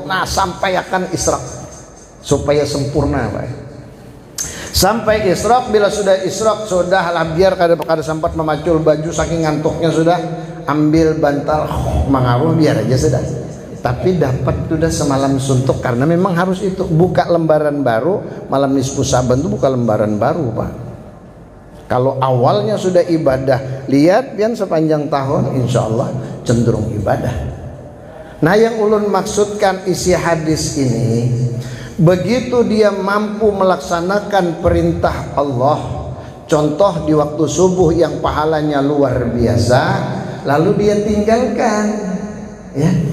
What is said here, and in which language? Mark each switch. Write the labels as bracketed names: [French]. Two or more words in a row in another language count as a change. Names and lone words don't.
[Indonesian] Nah sampai akan israk supaya sempurna Pak. [Banjar] Sampai israk, bila sudah israk sudahlah biar kada sempat memacul baju saking ngantuknya, sudah ambil bantal mengaruh biar aja sudah. [Indonesian] Tapi dapat sudah semalam suntuk karena memang harus itu. Buka lembaran baru malam nisfu Sa'ban itu buka lembaran baru Pak. [Banjar] Kalau awalnya sudah ibadah, lihat pian sepanjang tahun insya Allah cenderung ibadah. [Indonesian] Nah yang ulun maksudkan isi hadis ini, begitu dia mampu melaksanakan perintah Allah, contoh di waktu subuh yang pahalanya luar biasa, lalu dia tinggalkan, ya.